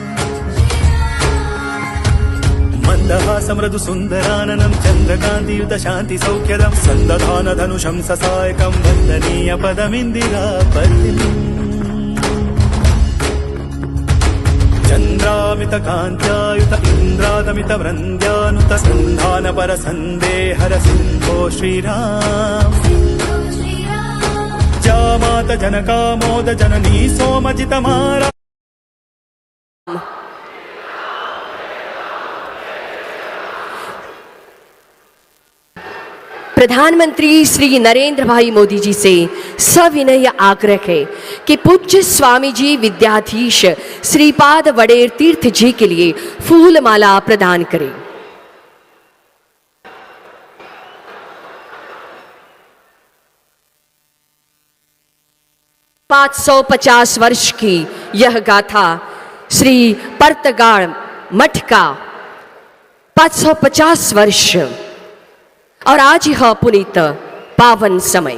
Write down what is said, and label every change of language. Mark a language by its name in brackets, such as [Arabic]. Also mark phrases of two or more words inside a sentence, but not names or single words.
[Sanskrit] मन्दहासं मृदु सुन्दराननं चन्द्रकान्तियुत शान्ति सौख्यदं सन्दधान धनुषं ससायकं वन्दनीय पदमिन्दिरापतिम् चन्द्रामित कान्त्यायुत इन्द्रादमित वृन्द्यानुत सन्धान पर सन्देहर सिन्धो श्रीराम जामात जनकामोद जननी सोमजित मारा। [Hindi] प्रधानमंत्री श्री नरेंद्र भाई मोदी जी से सविनय आग्रह है कि पूज्य स्वामी जी विद्याधीश श्रीपाद वडेर तीर्थ जी के लिए फूल माला प्रदान करें। पाँच 550 वर्ष की यह गाथा श्री पर्तगाड़ मठ का 550 वर्ष और आज यह पुनीत पावन समय।